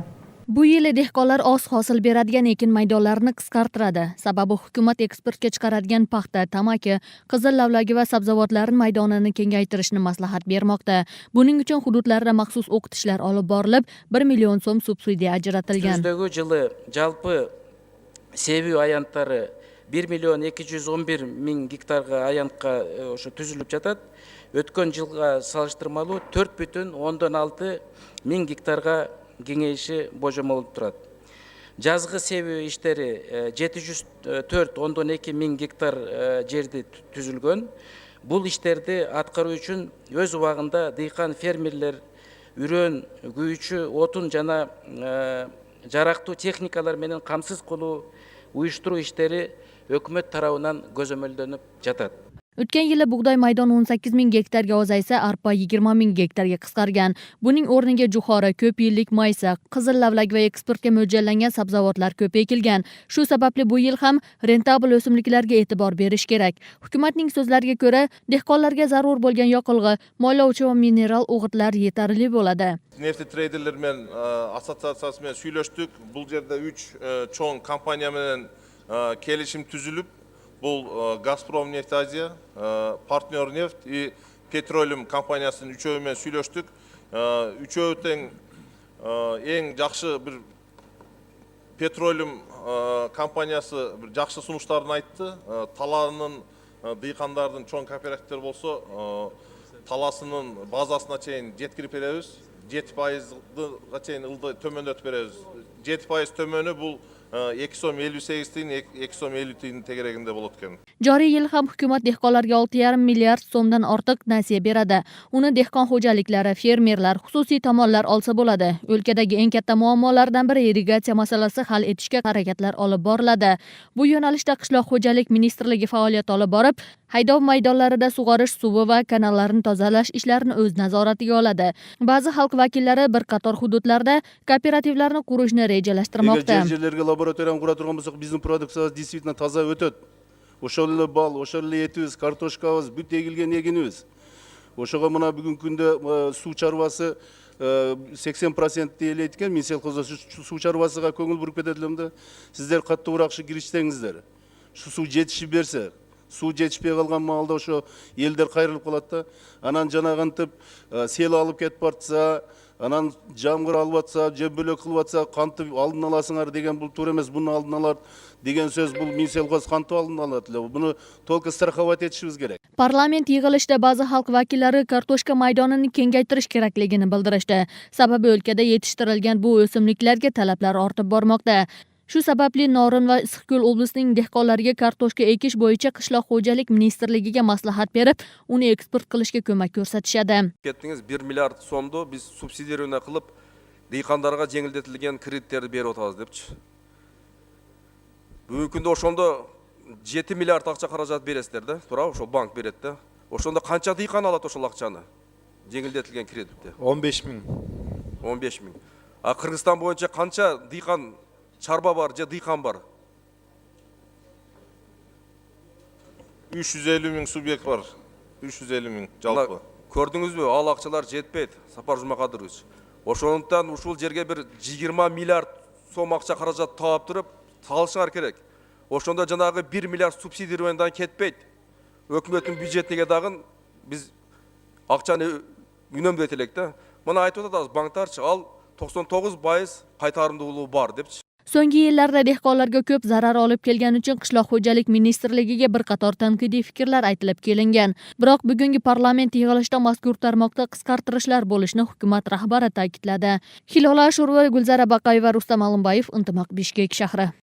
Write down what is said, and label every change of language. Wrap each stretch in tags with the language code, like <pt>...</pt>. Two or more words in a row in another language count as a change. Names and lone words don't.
<uz>Bu yil dehqonlar oz hosil beradigan ekin maydonlarini qisqartiradi. Sababi hukumat eksportga chiqaradigan paxta, tamaki, qizil lavlagi va sabzavotlarning maydonini kengaytirishni maslahat bermoqda. Buning uchun hududlarda maxsus o'qitishlar olib borilib, 1 million so'm subsidiya ajratilgan.</uz> <ky>Өздөгү жылы жалпы себүү аянттары 1 million 211 ming гектарга аянтка ошо түзүлүп жатат. Өткөн жылга салыштырмалуу 4,6 ming гектарга кеңейиши божомолуп турат. Жазгы себүү иштери 704,2 ming гектар жерди түзүлгөн. Бул иштерди аткаруу үчүн өз убагында дыйкан фермерлер үрөн, күйүүчү, отун жана жарактуу техникалар менен камсыз кылуу, уюштуруу иштери өкмөт тарабынан көзөмөлдөнүп жатат.</ky> <uz>O'tgan yili bug'doy maydon 18 ming gektarga ozaysa, arpa 20 ming gektarga qisqargan. Buning o'rniga jo'xori, ko'p yillik maysa, qizil lavlak va eksportga mo'ljallangan sabzavotlar ko'p ekilgan. Shu sababli bu yil ham rentabel o'simliklarga e'tibor berish kerak. Hukumatning so'zlariga ko'ra, dehqonlarga zarur bo'lgan yoqilg'i, moylovchi va mineral o'g'itlar yetarli bo'ladi. Nefti traderler men assotsiatsiyasi bilan suylashdik. Bu yerda 3 cho'ng kompaniya bilan kelishim tuzilib,</uz> <kk>бұл Газпром нефть Азия, партнер нефть и Petroleum компаниясының үшеуімен сөйлештік. Үшеудің ең жақсы бір Petroleum компаниясы bir жақсы сунуштарын айтты.</kk> <ky>Таланын дыйкандардын чоң кооперативтер болсо, таласынын базасына чейин жеткирип беребиз. 7%га чейин ылды төмөндөтүп беребиз. 7% төмөнү бул 2,58 тиyin 2,50 tiyin tegerегинде болот экен.</ky> <uz>Joriy yil ham hukumat dehqonlarga 6,5 milliard so'mdan ortiq nasiya beradi. Uni dehqon xo'jaliklari, fermerlar, xususiy tomonlar olsa bo'ladi. O'lkadagi eng katta muammolardan biri irrigatsiya masalasi hal etishga harakatlar olib boriladi. Bu yo'nalishda Qishloq xo'jalik ministrligi faoliyat olib borib, haydov maydonlarida sug'orish suvi va kanallarni tozalash ishlarini o'z nazoratiga oladi. Ba'zi xalq vakillari bir qator hududlarda kooperativlarni qurishni rejalashtirmoqda.</uz> <ky>Лабораторияны кура турган болсок, биздин продукциябыз действительно таза өтөт. Ошол эле бал, ошол эле этибиз, картошкабыз, бүт эгилген эгинибиз. Ошого мына бүгүнкү күндө суу чарбасы 80% дийлейт экен. Мен селхозда суу чарбасыга көңүл буруп кетет элем да. Сиздер каттуураак киришсеңиздер. Суу жетишип берсе, суу жетишпей калган маалда ошо элдер кайрылып калат да. Анан жанагантып сел алып кетип бартса, анан жамгыр алып атса, же бөлөк кылып атса, кантып алдын аласыңар деген бул туура эмес. Буну алдын алат деген сөз, бул Минселхоз кантып алдын алат эле. Буну</ky> <ru>только страховать</ru> <ky>этишибиз керек.</ky> <uz>Parlament yig'ilishida ba'zi xalq vakillari kartoshka maydonini kengaytirish kerakligini bildirishdi. Sababi o'lkada yetishtirilgan bu o'simliklarga talablar ortib bormoqda. Shu sababli Norin va Issiqko'l oblasining dehqonlariga kartoshka ekish bo'yicha Qishloq xo'jalik ministrligiga maslahat berib, uni eksport qilishga ko'mak ko'rsatishadi. Ketdingiz 1 milliard so'mni biz subsidiирование qilib, dehqonlarga jengildetilgan kreditlerni berib o'tamiz debchi. Bugungi kunda o'shonda</uz> <ky>7 milliard акча каражат бересиздер да, туурабы? Ошо банк берет да. Ошондо канча дыйкан алат ошол акчаны? Жеңилдетилген кредитти. 15 000. 15 000. А Кыргызстан боюнча канча дыйкан чарба бар же дыйкан бар? 350 000 субъект бар. 350 000 жалпы. Көрдүңүзбү? Ал акчалар жетпейт, Сапар Жумакадырович. Ошондуктан ушул жерге bir 20 milliard сом акча каражат таап туруп, салышыңар керек. Ошондо жанагы 1 milliard субсидированиядан кетпейт. Өкмөттүн бюджетине дагы биз акчаны үнөмдөйт элек да. Мына айтып атабыз банктарчы, ал 99% кайтарымдуулугу бар депчи.</ky> <uz>So'nggi yillarda dehqonlarga ko'p zarar olib kelgani uchun Qishloq xo'jalik ministrligiga bir qator tanqidiy fikrlar aytilib kelingan. Biroq bugungi parlament yig'ilishida mazkur tarmoqda qisqartirishlar bo'lishini hukumat rahbari ta'kidladi. Hilola Ashurova, Gulzara Baqayeva, Rustam Alimbayev, Intimaq, Bishkek shahri.</uz>